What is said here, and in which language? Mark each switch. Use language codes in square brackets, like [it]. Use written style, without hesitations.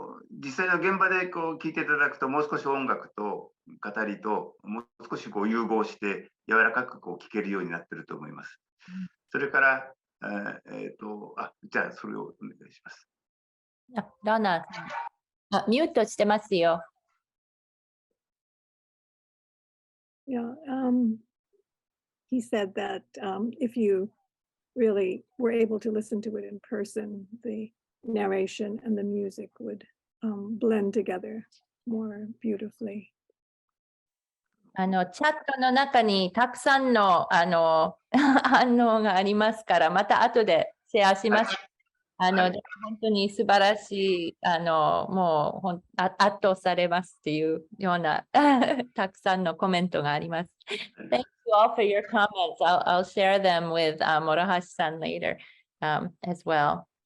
[ja] 実際の現場でこう聞いていただくと、もう少し音楽と語りともう少しこう融合して柔らかくこう聞けるようになっていると思います。それから、じゃあそれをお願いします。ダナさん、ミュートしてますよ。 [en] Yeah, he said that if you really were able to listen to it in person, the narration and the music would blend together more beautifully. [ja] チャットの中にたくさんの反応がありますから、また後でシェアします。本当に素晴らしい、もう圧倒されますっていうようなたくさんのコメントがあります。 [en] Thank you all for your comments. I'll share them with Morohashi-san later as well.